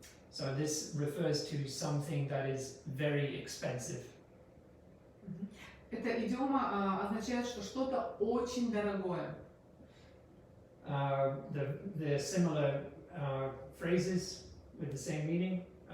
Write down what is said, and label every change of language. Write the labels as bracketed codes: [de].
[en] So this refers to something that is very expensive. [ru] Эта идиома означает, что что-то очень дорогое. [en] The similar phrases with the same meaning.